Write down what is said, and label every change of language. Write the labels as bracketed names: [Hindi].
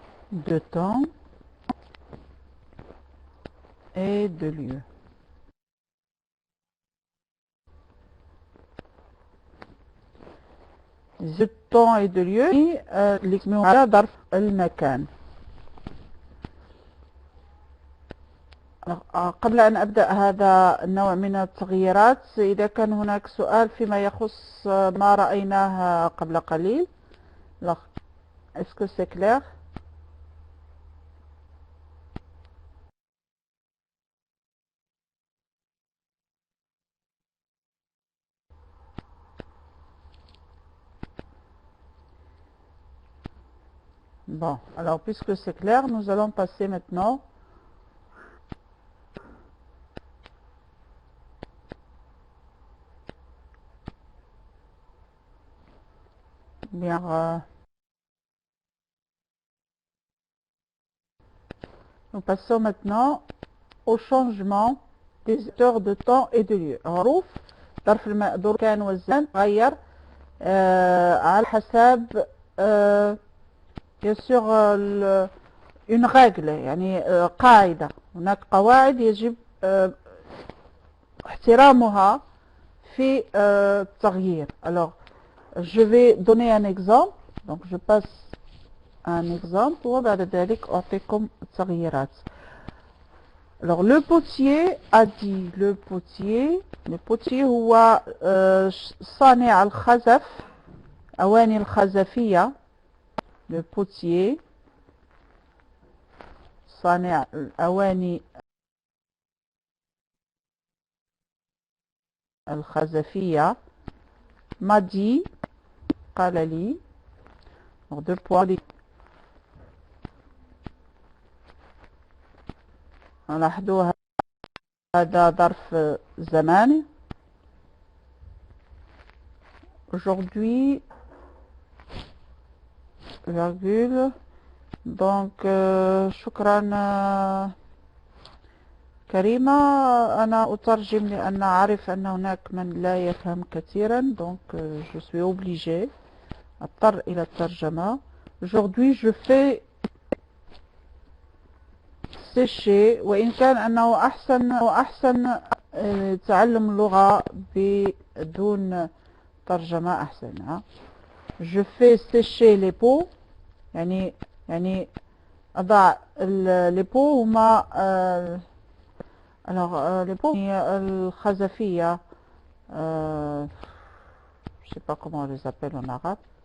[French] de temps et de lieu. De temps et de lieu [Arabic] على ظرف المكان. قبل أن أبدأ هذا النوع من التغييرات، إذا كان هناك سؤال فيما يخص ما رأيناه قبل قليل. [French] Est-ce que c'est clair? Bon, alors puisque c'est clair, nous allons passer maintenant bien, nous passons maintenant au changement des heures de temps et de lieu. [Arabic] حروف ظرف المقدور كان والزمان تغير على حسب [French] bien sûr une règle [Arabic] يعني قاعدة. هناك قواعد يجب احترامها في التغيير. [French] Alors je vais donner un exemple. Donc je passe un exemple [Arabic] وبعد ذلك أعطيكم التغييرات. [French] Alors le potier a dit, le potier [Arabic] هو صانع الخزف أواني الخزفية. [French] Le potier [Arabic] صانع الأواني الخزفية [French] m'a dit [Arabic] قال لي. [French] Alors deux points. [Arabic] لاحظوا هذا ظرف زماني. [French] Aujourd'hui, virgule. [Arabic] Donc شكرا كريمة. أنا أترجم لأن أعرف أن هناك من لا يفهم كثيرا. [French] Donc je suis obligée [Arabic] أضطر إلى الترجمة. [French] Aujourd'hui je fais sécher. [Arabic] وإن كان أنه أحسن تعلم اللغة بدون ترجمة أحسن. [French] Je fais sécher les peaux. [Arabic] يعني أضع [French] les peaux هما alors les peaux [Arabic] الخزفية. [French] je sais pas comment on les appelle en arabe.